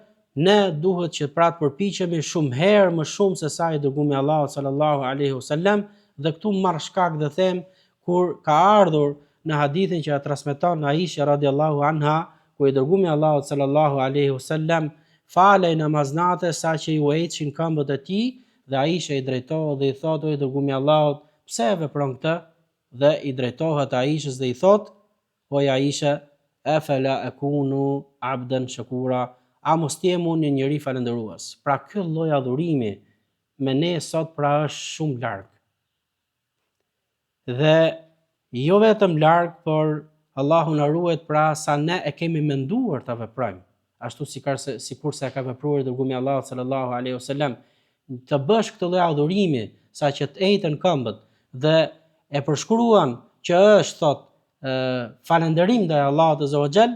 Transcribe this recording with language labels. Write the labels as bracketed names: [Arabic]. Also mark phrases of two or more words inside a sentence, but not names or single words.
[Albanian] Ne duhet që pra të përpiqemi shumë herë më shumë se sa i dërgumi Allahut [Arabic] صلى الله عليه وسلم, [Albanian] dhe këtu marr shkak dhe them kur ka ardhur në hadithin që transmeton Aisha [Arabic] رضي الله عنها, [Albanian] ku i dërgumi Allahut [Arabic] صلى الله عليه وسلم [Albanian] falej namaznate saqë i ueqin këmbët e tij, dhe Aisha i drejtohet dhe i thotë: o i dërgumi Allahut, pse e vepron këtë? Dhe i drejtohet Aishës dhe i thotë: o Aisha, [Arabic] أفلا أكون عبدا شكورا, [Albanian] a mos t'jem unë një njeri falëndërues? Pra ky lloj adhurimi me ne sot pra është shumë larg. Dhe jo vetëm larg, por Allahu na ruajt pra sa ne e kemi menduar ta veprojmë, ashtu sikurse ka vepruar dërgumi Allahu [Arabic] صلى الله عليه وسلم, [Albanian] të bësh këtë lloj adhurimi saqë të ejtën këmbët dhe e përshkruan që është thot falënderim ndaj Allahut [Arabic] عز وجل.